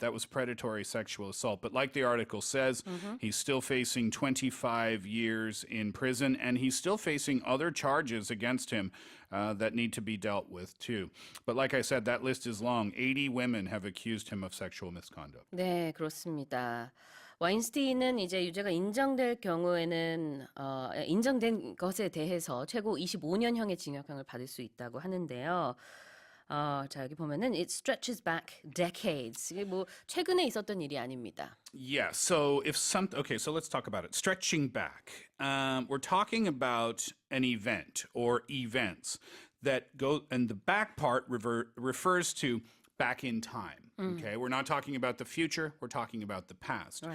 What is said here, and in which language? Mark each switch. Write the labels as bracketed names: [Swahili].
[English] That was predatory sexual assault. But like the article says, he's still facing 25 years in prison, and he's still facing other charges against him that need to be dealt with, too. But like I said, that list is long. 80 women have accused him of sexual misconduct. [Korean] 네, 그렇습니다. 와인스타인은 이제 유죄가 인정될 경우에는 인정된 것에 대해서 최고 25년형의 징역형을 받을 수 있다고 하는데요. 자, 여기 보면은 [English] it stretches back decades. [Korean] 이게 뭐 최근에 있었던 일이 아닙니다. [English] Yeah, so so let's talk about it. Stretching back. We're talking about an event or events that go, and the back part refers to back in time. Okay, we're not talking about the future, we're talking about the past.